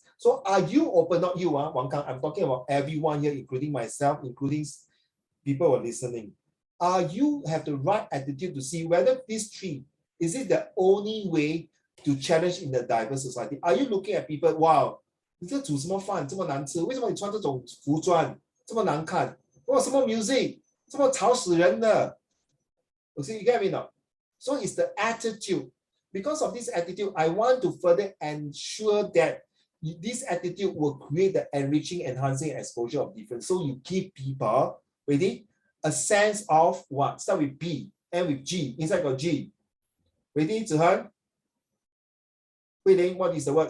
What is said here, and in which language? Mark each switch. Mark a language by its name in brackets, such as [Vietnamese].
[English] So are you open? Not you, Wang Kang. I'm talking about everyone here, including myself, including people who are listening. Are you have the right attitude to see whether these three, is it the only way to challenge in the diverse society? Are you looking at people, wow, [Chinese] 你这煮什么饭这么难吃？为什么你穿这种服装这么难看？哇，什么 music 这么吵死人的？ [English] Okay, you get me now? So it's the attitude. Because of this attitude, I want to further ensure that this attitude will create the enriching, enhancing exposure of difference. So you give people, ready, a sense of what? Start with B, end with G. Inside got G. Ready, Zihan? Wei Ling, what is the word?